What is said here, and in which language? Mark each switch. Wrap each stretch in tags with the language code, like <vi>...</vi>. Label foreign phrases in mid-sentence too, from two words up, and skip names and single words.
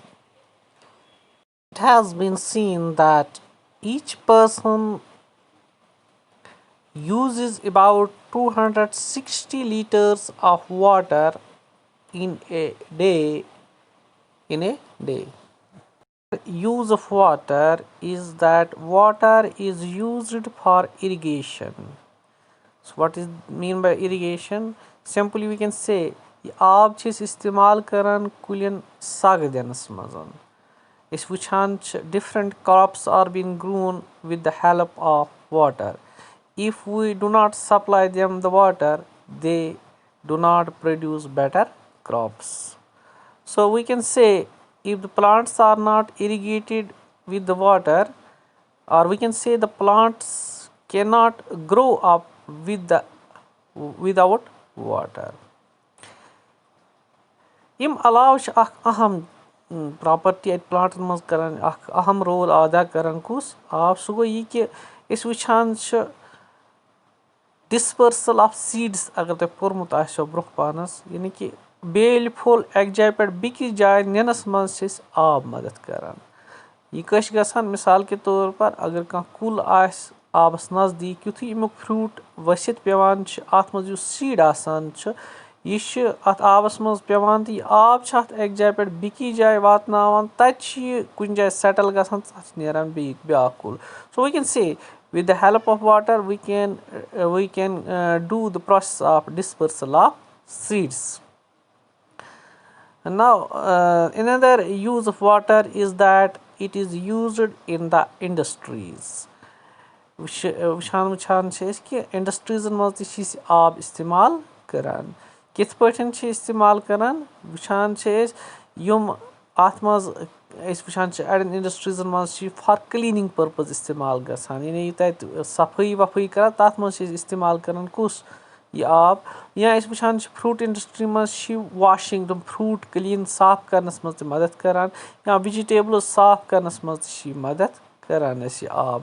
<en>It has been seen that each person uses about 260 liters of water in a day. Use of water is that water is used for irrigation. So what is mean by irrigation? Simply we can say</en> <ks>آب چھِ أسۍ استعمال کران کُلٮ۪ن سگ دِنَس منٛز. أسۍ وٕچھان چھِ</ks> <en>different crops are being grown with the help of water. If we do not supply them the water, they do not produce better crops. So we can say if the plants are not irrigated with the water, or we can say the plants cannot grow up without water.</en> <ks>یم علاوٕ چھِ اکھ اہم پراپرٹی اتہِ پلانٹن منٛز کران اکھ اہم رول ادا کران کُس آب سُہ گوٚو یہِ کہِ أسۍ وٕچھان چھِ</ks> <en>dispersal of seeds</en> <ks>اگر تۄہہِ پوٚرمُت آسیو برونٛہہ پانس یعنی کہِ بیلہِ پھوٚل اکہِ جایہِ پٮ۪ٹھ بیٚکِس جایہِ نِنس منٛز چھِ أسۍ آب مدد کران. یہِ کیٛاہ چھِ گژھان مِثال کے طور پر اگر کانٛہہ کُل آسہِ آبس نزدیٖک یُتھُے امیُک فروٗٹ ؤسِتھ پیٚوان چھِ اتھ منٛز یُس سیٖڈ آسان چھُ یہِ چھُ اتھ آبس منٛز پیٚوان تہٕ یہِ آب چھُ اتھ اکہِ جایہِ پٮ۪ٹھ بیٚکِس جایہِ واتناوان تتہِ چھُ یہِ کُنہِ جایہِ سیٹل گژھان تہٕ تتھ چھُ نیران بیاکھ کُل.</ks> <en>so we can say with the help of water we can do the process of dispersal of seeds. Now another use of water is that it is used in the industries.</en> <ks>وٕچھان چھِ أسۍ کہِ انڈسٹریٖزن منٛز تہِ چھِ أسۍ آب استعمال کران. کِتھ پٲٹھۍ چھِ استعمال کران وٕچھان چھِ أسۍ یِم اتھ منٛز أسۍ وٕچھان چھِ اڑٮ۪ن انڈسٹریٖزن منٛز چھِ یہِ</ks> <en>for cleaning purpose</en> <ks>استعمال گژھان یعنی یہِ تتہِ صفٲیی وفٲیی کران تتھ منٛز چھِ أسۍ استعمال کران کُس یہِ آب یا أسۍ وٕچھان چھِ</ks> <en>fruit industry</en> <ks>منٛز چھِ یہِ واشنگ تِم</ks> <en>fruit clean</en> <ks>صاف کرنس منٛز تہِ مدد کران یا وِجِٹیبلٕز صاف کرنس منٛز تہِ چھِ یہِ مدد کران اسہِ یہِ آب.</ks>